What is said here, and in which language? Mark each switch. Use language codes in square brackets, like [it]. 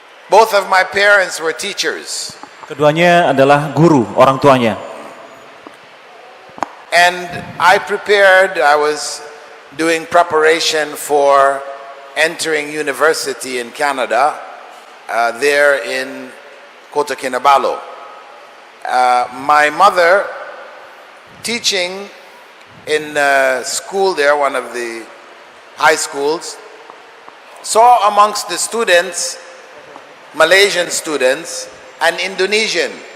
[en] Both of my parents were teachers. [id] Keduanya adalah guru, orang tuanya. [en] And I was doing preparation for entering university in Canada, there in Kota Kinabalu. My mother, teaching in school there, one of the high schools, saw amongst the students, Malaysian students, an Indonesian